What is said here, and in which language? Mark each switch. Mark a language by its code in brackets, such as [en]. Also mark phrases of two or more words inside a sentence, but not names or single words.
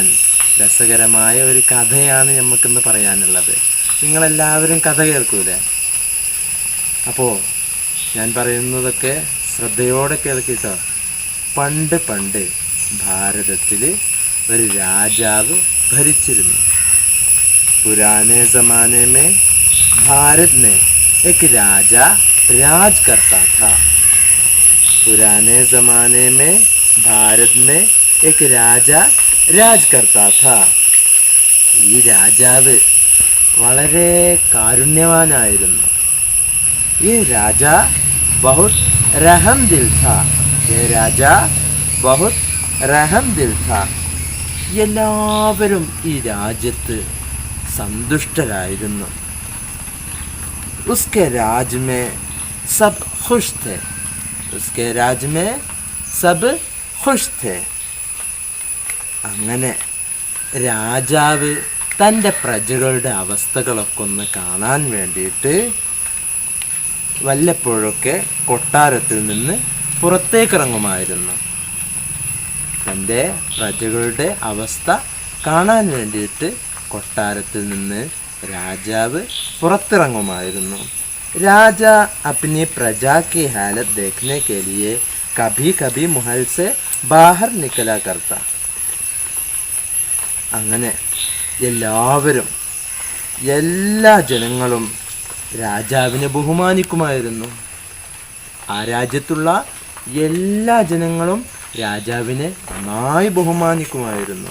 [ml] രസകരമായ ഒരു കഥയാണ് നമുക്കിന്ന് പറയാനുള്ളത്. നിങ്ങളെല്ലാവരും കഥ കേൾക്കൂലേ? അപ്പോൾ ഞാൻ പറയുന്നതൊക്കെ ശ്രദ്ധയോടെ കേൾക്കിട്ടോ. പണ്ട് പണ്ട് ഭാരതത്തിൽ ഒരു രാജാവ് ഭരിച്ചിരുന്നു. [hi] पुराने ज़माने में भारत में एक राजा राज करता था. पुराने ज़माने में भारत में एक राजा राज करता था. [ml] ഈ രാജാവ് വളരെ കാരുണ്യവാനായിരുന്നു. [hi] ഈ രാജ बहुत रहम दिल था. ये രാജാ बहुत रहम दिल था. [ml] എല്ലാവരും ഈ രാജ്യത്ത് संतुष्टराയിരുന്നു. [hi] उसके राज में सब खुश थे. उसके राज में सब खुश थे. [ml] അങ്ങനെ രാജാവ് തൻ്റെ പ്രജകളുടെ അവസ്ഥകളൊക്കെ ഒന്ന് കാണാൻ വേണ്ടിയിട്ട് വല്ലപ്പോഴൊക്കെ കൊട്ടാരത്തിൽ നിന്ന് പുറത്തേക്കിറങ്ങുമായിരുന്നു. തൻ്റെ പ്രജകളുടെ അവസ്ഥ കാണാൻ വേണ്ടിയിട്ട് കൊട്ടാരത്തിൽ നിന്ന് രാജാവ് പുറത്തിറങ്ങുമായിരുന്നു. [hi] രാജ अपनी प्रजा की हालत देखने के लिए कभी कभी महल से बाहर निकला करता. [ml] അങ്ങനെ എല്ലാവരും എല്ലാ ജനങ്ങളും രാജാവിനെ ബഹുമാനിക്കുമായിരുന്നു. ആ രാജ്യത്തുള്ള എല്ലാ ജനങ്ങളും രാജാവിനെ നന്നായി ബഹുമാനിക്കുമായിരുന്നു.